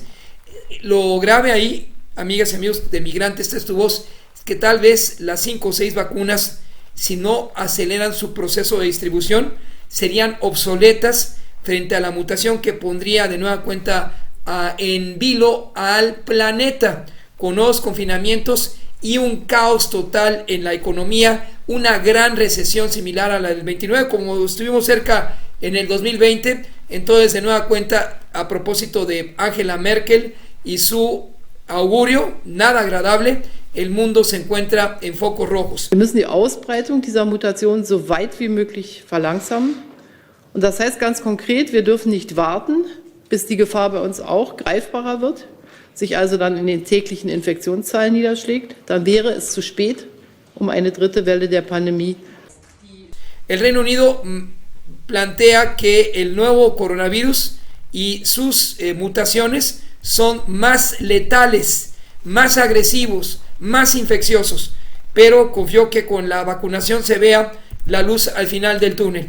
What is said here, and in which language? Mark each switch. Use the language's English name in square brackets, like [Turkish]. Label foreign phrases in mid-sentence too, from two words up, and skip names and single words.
[Spanish] Lo grave ahí, amigas y amigos de Migrantes, esta es tu voz, es que tal vez las 5 o 6 vacunas, si no aceleran su proceso de distribución, serían obsoletas frente a la mutación que pondría de nueva cuenta en vilo al planeta, con nuevos confinamientos y un caos total en la economía, una gran recesión similar a la del 29, como estuvimos cerca en el 2020. Entonces, de nueva cuenta, a propósito de Angela Merkel y su augurio, nada agradable, el mundo se encuentra en focos rojos. [German] Wir müssen die Ausbreitung dieser Mutation so weit wie möglich verlangsamen Und das heißt ganz konkret, wir dürfen nicht warten, bis die Gefahr bei uns auch greifbarer wird, sich also dann in den täglichen Infektionszahlen niederschlägt. Dann wäre es zu spät, um eine dritte Welle der Pandemie. [Spanish] El Reino Unido plantea que el nuevo coronavirus y sus mutaciones son más letales, más agresivos, más infecciosos, pero confió que con la vacunación se vea la luz al final del túnel.